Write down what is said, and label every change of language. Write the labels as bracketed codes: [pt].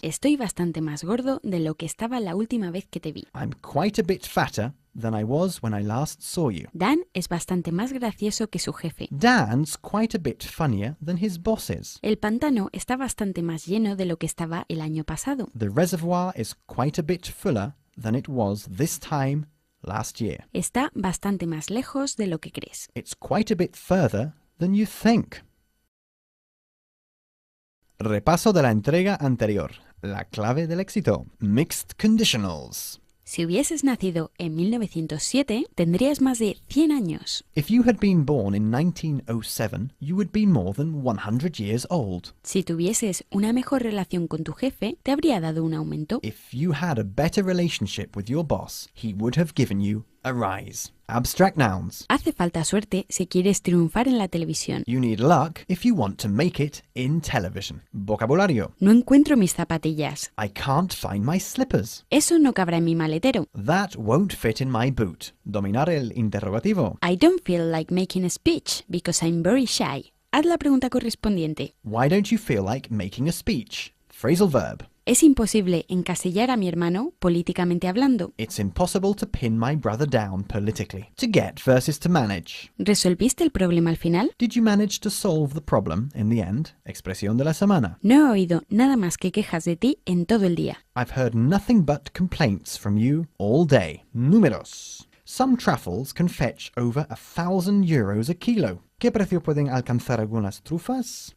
[es] Estoy bastante más gordo de lo que estaba la última vez que te vi. [en] I'm quite a bit fatter than I was when I last saw you. [es] Dan es bastante más gracioso que su jefe. [en] Dan's quite a bit funnier than his bosses. [es] El pantano está bastante más lleno de lo que estaba el año pasado. [en] The reservoir is quite a bit fuller than it was this time last year. [es] Está bastante más lejos de lo que crees. [en] It's quite a bit further than you think. [es] Repaso de la entrega anterior. La clave del éxito. Mixed conditionals. Si hubieses nacido en 1907, tendrías más de 100 años. [en] If you had been born in 1907, you would be more than 100 years old. [es] Si tuvieses una mejor relación con tu jefe, te habría dado un aumento. [en] If you had a better relationship with your boss, he would have given you a rise. Abstract nouns. [es] Hace falta suerte si quieres triunfar en la televisión. [en] You need luck if you want to make it in television. [es] Vocabulario. No encuentro mis zapatillas. [en] I can't find my slippers. [es] Eso no cabrá en mi maletero. [en] That won't fit in my boot. [es] Dominar el interrogativo. [en] I don't feel like making a speech because I'm very shy. [es] Haz la pregunta correspondiente. [en] Why don't you feel like making a speech? Phrasal verb. [es] Es imposible encasillar a mi hermano políticamente hablando. [en] It's impossible to pin my brother down politically. To get versus to manage. [es] ¿Resolviste el problema al final? [en] Did you manage to solve the problem in the end? [es] Expresión de la semana. No he oído nada más que quejas de ti en todo el día. [en] I've heard nothing but complaints from you all day. [es] Números. [en] Some truffles can fetch over 1,000 euros a kilo. [es] ¿Qué precio pueden alcanzar algunas trufas?